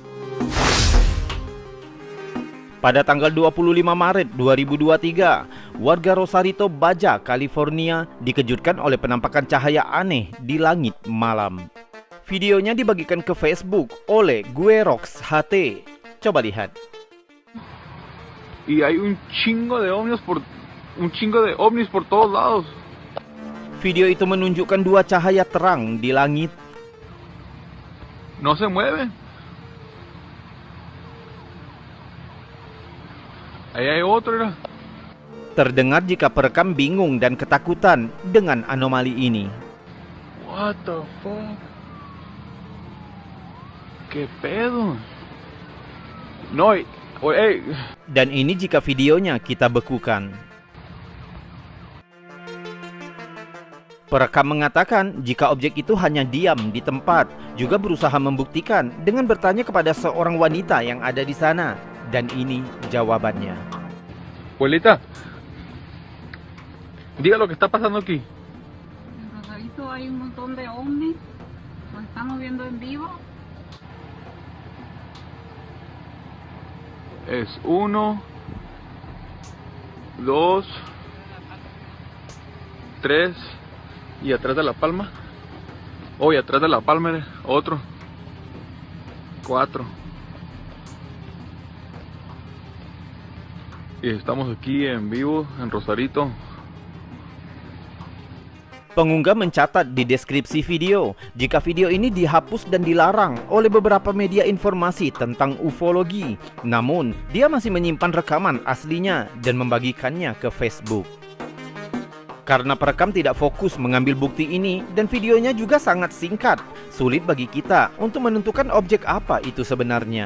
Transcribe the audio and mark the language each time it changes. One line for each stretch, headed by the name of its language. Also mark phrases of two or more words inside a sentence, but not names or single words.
Indonesian: Pada tanggal 25 Maret 2023, warga Rosarito, Baja, California dikejutkan oleh penampakan cahaya aneh di langit malam. Videonya dibagikan ke Facebook oleh Guerox HT. Coba lihat.
Spanish: Y hay un chingo de ovnis por todos lados.
Indonesian: Video itu menunjukkan dua cahaya terang di langit.
Spanish: No se mueven. Ahí hay otro, era.
Indonesian: Terdengar jika perekam bingung dan ketakutan dengan anomali ini.
English: What the fuck?
Spanish: ¿Qué pedo? No, hey.
Indonesian: Dan ini jika videonya kita bekukan. Perekam mengatakan jika objek itu hanya diam di tempat, juga berusaha membuktikan dengan bertanya kepada seorang wanita yang ada di sana. Dan ini jawabannya.
Spanish: Abuelita, diga lo que está pasando aquí. En Rosarito hay un montón de ovnis, los estamos viendo en vivo. Es 1, 2, 3 y atrás de la palma. Oh, y atrás de la palma otro. 4. Y estamos aquí en vivo en Rosarito.
Indonesian: Pengunggah mencatat di deskripsi video jika video ini dihapus dan dilarang oleh beberapa media informasi tentang ufologi. Namun, dia masih menyimpan rekaman aslinya dan membagikannya ke Facebook. Karena perekam tidak fokus mengambil bukti ini dan videonya juga sangat singkat, sulit bagi kita untuk menentukan objek apa itu sebenarnya.